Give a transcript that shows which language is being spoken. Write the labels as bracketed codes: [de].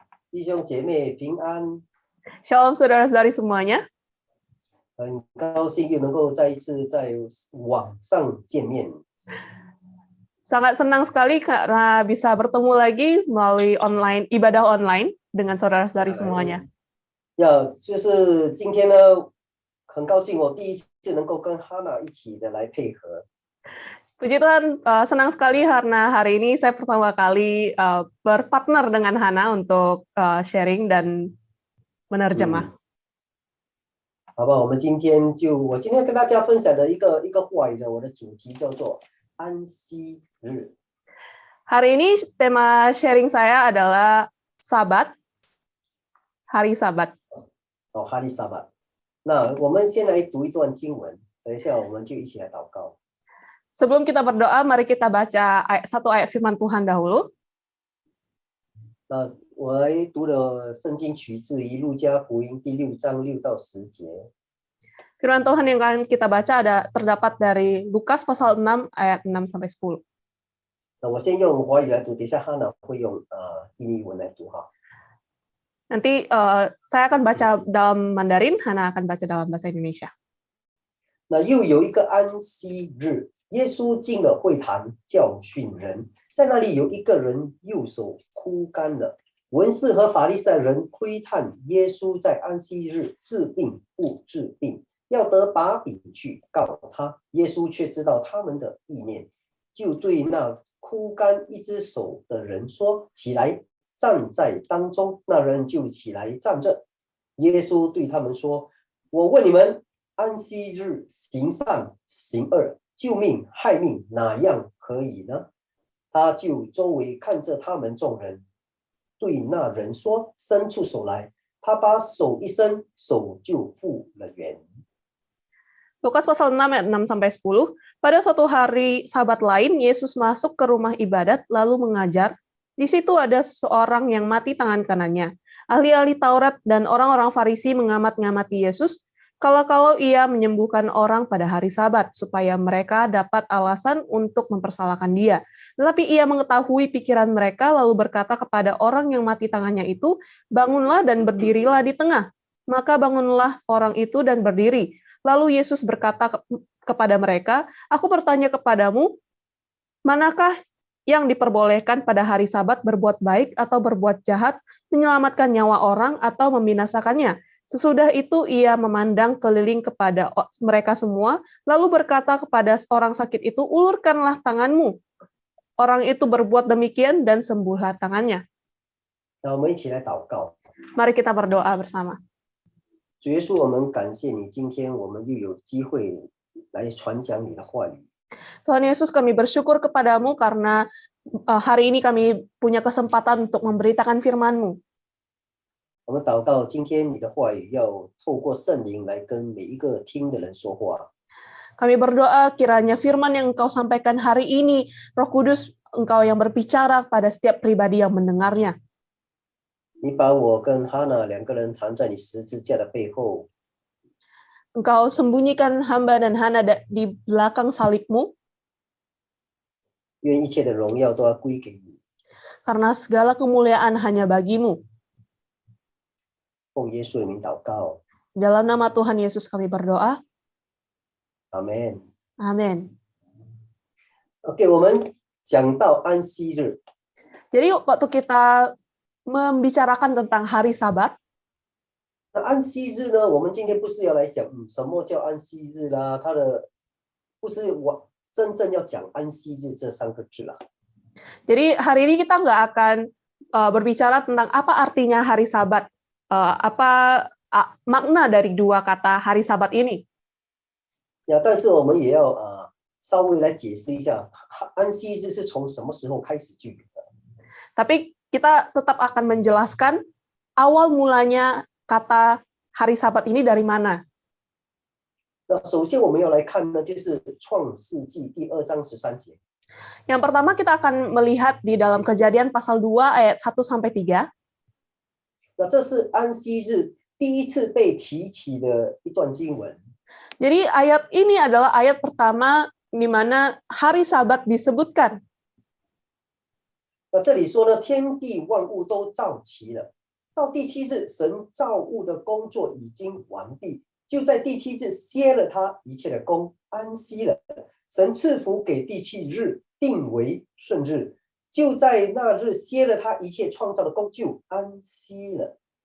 [zh] 弟兄姐妹平安， [id] Shalom saudara-saudari semuanya. [zh] 很高兴又能够再一次在网上见面。 [id] Sangat senang sekali karena bisa bertemu lagi melalui ibadah online dengan saudara-saudari semuanya. [zh] 就是今天呢，很高兴我第一次能够跟哈娜一起的来配合。 [id] Puji Tuhan, senang sekali karena hari ini saya pertama kali berpartner dengan Hana untuk sharing dan menerjemah. [zh] 好吧，我今天跟大家分享的一个话语呢，我的主题叫做安息日。 [id] Hari ini tema sharing saya adalah Sabat, hari Sabat. 哦，哈利撒巴。 [zh] 那我们先来读一段经文，等一下我们就一起来祷告。 [id] Sebelum kita berdoa, mari kita baca satu ayat firman Tuhan dahulu. [zh] 那我来读的圣经取自于路加福音第6章6到10节。 [id] Firman Tuhan yang akan kita baca terdapat dari Lukas pasal 6 ayat 6 sampai 10. [zh] 那我先用华语来读，等一下哈娜会用印尼文来读哈。 [id] Nanti saya akan baca dalam Mandarin, Hana akan baca dalam bahasa Indonesia. [zh] 那又有一个安息日，耶稣进了会堂教训人，在那里有一个人右手枯干了。文士和法利赛人窥探耶稣在安息日治病不治病，要得把柄去告他。耶稣却知道他们的意念，就对那枯干一只手的人说：“起来，站在当中。” 那人就起来站着。耶稣对他们说：“我问你们，安息日行善行恶，救命害命，哪样可以呢？” 他就周围看着他们众人，对那人说：“伸出手来。” 他把手一伸，手就复了原。 [id] Lukas pasal 6 ayat 6 sampai 10. Pada suatu hari Sabat lain, Yesus masuk ke rumah ibadat lalu mengajar. Di situ ada seorang yang mati tangan kanannya. Ahli-ahli Taurat dan orang-orang Farisi mengamat-ngamati Yesus kalau ia menyembuhkan orang pada hari Sabat supaya mereka dapat alasan untuk mempersalahkan dia. Tetapi ia mengetahui pikiran mereka lalu berkata kepada orang yang mati tangannya itu, "Bangunlah dan berdirilah di tengah." Maka bangunlah orang itu dan berdiri. Lalu Yesus berkata kepada mereka, "Aku bertanya kepadamu, manakah yang diperbolehkan pada hari Sabat, berbuat baik atau berbuat jahat, menyelamatkan nyawa orang atau membinasakannya?" Sesudah itu ia memandang keliling kepada mereka semua, lalu berkata kepada orang sakit itu, "Ulurkanlah tanganmu." Orang itu berbuat demikian dan sembuhlah tangannya. [zh] 让我们一起来祷告。 [id] Mari kita berdoa bersama. [zh] 主耶稣，我们感谢你，今天我们又有机会来传讲你的话语。 [id] Tuhan Yesus, kami bersyukur kepadamu karena hari ini kami punya kesempatan untuk memberitakan firman-Mu. [zh] 我们祷告，今天你的话语要透过圣灵来跟每一个听的人说话。 [id] Kami berdoa kiranya firman yang Engkau sampaikan hari ini, Roh Kudus, Engkau yang berbicara pada setiap pribadi yang mendengarnya. [zh] 你把我跟哈娜两个人藏在你十字架的背后， [id] Engkau sembunyikan hamba dan Hana di belakang salib-Mu, [zh] 愿一切的荣耀都要归给你。 [id] karena segala kemuliaan hanya bagi-Mu. [zh] 奉耶稣的名祷告， [id] Dalam nama Tuhan Yesus kami berdoa. [zh] 阿门。 [id] Amin. [zh] OK， 我们讲到安息日， [id] Jadi waktu kita membicarakan tentang hari Sabat, [zh] 那安息日呢，我们今天不是要来讲什么叫安息日啦，它的不是我真正要讲安息日这三个字啦。 [id] jadi hari ini kita nggak akan berbicara tentang apa artinya hari Sabat, apa makna dari dua kata hari Sabat ini. [zh] 呀，但是我们也要稍微来解释一下，安息日是从什么时候开始就有的。 [id] Tapi kita tetap akan menjelaskan awal mulanya kata hari Sabat ini dari mana. [zh] 那首先我们要来看呢，就是创世纪第2章13节。 [id] Yang pertama kita akan melihat di dalam Kejadian pasal 2 ayat 1-3. [zh] 那这是安息日第一次被提起的一段经文。 [id] Jadi ayat ini adalah ayat pertama di mana hari Sabat disebutkan. [zh] 那这里说呢，天地万物都造齐了，到第7日，神造物的工作已经完毕，就在第7日歇了他一切的工，安息了。神赐福给第7日，定为圣日，就在那日歇了他一切创造的工，就安息了。